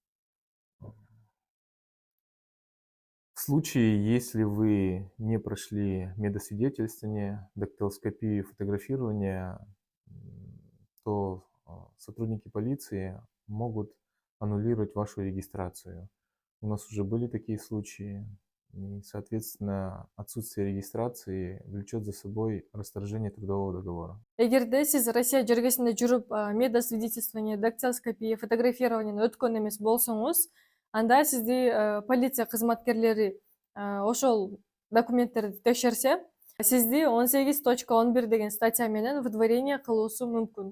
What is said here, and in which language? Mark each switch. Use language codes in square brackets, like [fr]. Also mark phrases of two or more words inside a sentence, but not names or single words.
[ru] В случае, если вы не прошли медосвидетельствование, дактилоскопию и фотографирование, то сотрудники полиции могут аннулировать вашу регистрацию. У нас уже были такие случаи. И, соответственно, отсутствие регистрации влечет за собой расторжение трудового договора. [ky] Эгерде сиз Россия жергесинде жүрүп [ru] медосвидетельствование, дактилоскопия, [ky] фотографированияны өткөн эмес болсоңуз, анда сизди полиция кызматкерлери ошол документтерди текшерсе, сизди 18.11 деген статья менен выдворение кылуусу мүмкүн.